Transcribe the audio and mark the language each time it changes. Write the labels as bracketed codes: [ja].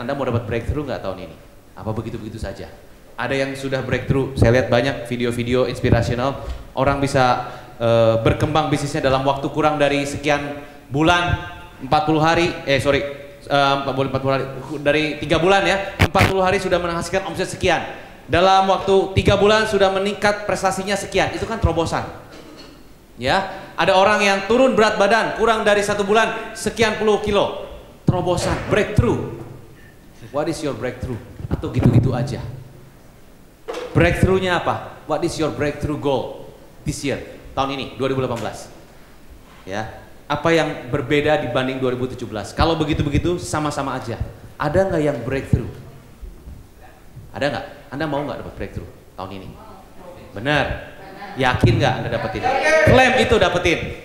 [id] Anda mau dapat breakthrough nggak tahun ini? Apa begitu-begitu saja? Ada yang sudah breakthrough, saya lihat banyak video-video inspirational, orang bisa berkembang bisnisnya dalam waktu kurang dari sekian bulan, 40 hari, 40 hari, dari 3 bulan ya, 40 hari sudah menghasilkan omset sekian. Dalam waktu 3 bulan sudah meningkat prestasinya sekian. Itu kan terobosan. Ya, ada orang yang turun berat badan kurang dari 1 bulan sekian puluh kilo. Terobosan, breakthrough. [en] What is your breakthrough? [id] Atau gitu-gitu aja. Breakthrough-nya apa? [en] What is your breakthrough goal this year? [id] Tahun ini, 2018. Ya. Apa yang berbeda dibanding 2017? Kalau begitu-begitu sama-sama aja. Ada nggak yang breakthrough? Ada nggak? Anda mau nggak dapat breakthrough tahun ini? Benar? Yakin nggak Anda dapetin? Klaim itu dapetin.